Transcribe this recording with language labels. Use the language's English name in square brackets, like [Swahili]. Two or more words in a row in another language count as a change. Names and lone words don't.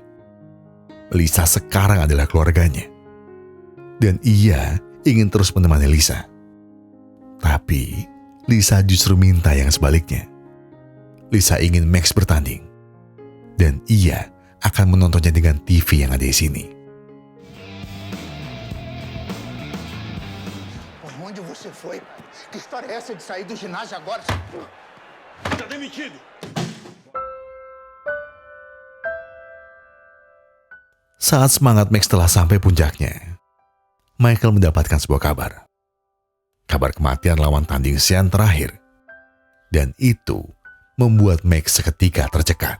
[Indonesian] Lisa sekarang adalah keluarganya. Dan ia ingin terus menemani Lisa. Tapi Lisa justru minta yang sebaliknya. Lisa ingin Max bertanding. Dan ia akan menontonnya dengan TV yang ada di sini. [Portuguese] Onde você foi? Que história é essa de sair do ginásio agora? Tá demitido. [Indonesian] Saat semangat Max telah sampai puncaknya, Michael mendapatkan sebuah kabar. Kabar kematian lawan tanding Sean terakhir. Dan itu membuat Max seketika tercekat.